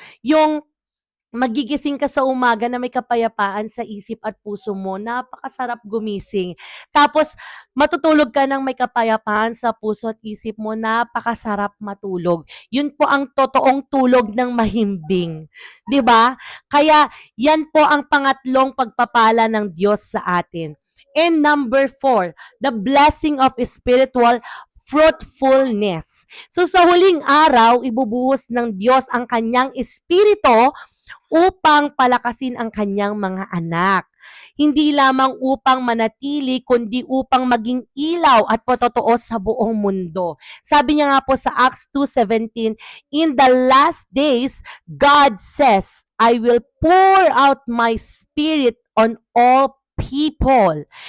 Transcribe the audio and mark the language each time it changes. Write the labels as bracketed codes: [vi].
[tl] Yung magigising ka sa umaga na may kapayapaan sa isip at puso mo, napakasarap gumising. Tapos, matutulog ka ng may kapayapaan sa puso at isip mo, napakasarap matulog. Yun po ang totoong tulog ng mahimbing. 'Di ba? Kaya, yan po ang pangatlong pagpapala ng Diyos sa atin. [en] And number 4, the blessing of spiritual fruitfulness. [tl] So sa huling araw, ibubuhos ng Diyos ang kanyang espiritu upang palakasin ang kanyang mga anak. Hindi lamang upang manatili, kundi upang maging ilaw at patotoo sa buong mundo. Sabi niya nga po sa [en] Acts 2:17, "In the last days, God says, I will pour out my spirit on all people."